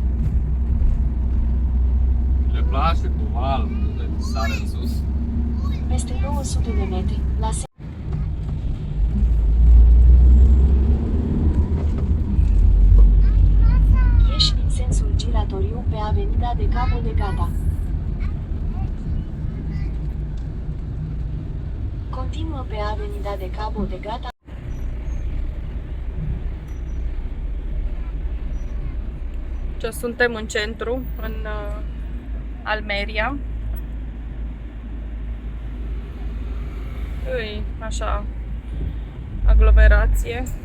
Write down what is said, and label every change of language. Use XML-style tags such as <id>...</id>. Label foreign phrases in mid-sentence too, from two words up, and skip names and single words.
<ro>Le place cu val, de sare în sus. Peste 200 de metri, la ieși în sensul giratoriu pe avenida de Cabo de Gata. Continuă pe Avenida de Cabo de Gata. Deci suntem în centru, în Almeria. Îi, așa, aglomerație.</ro>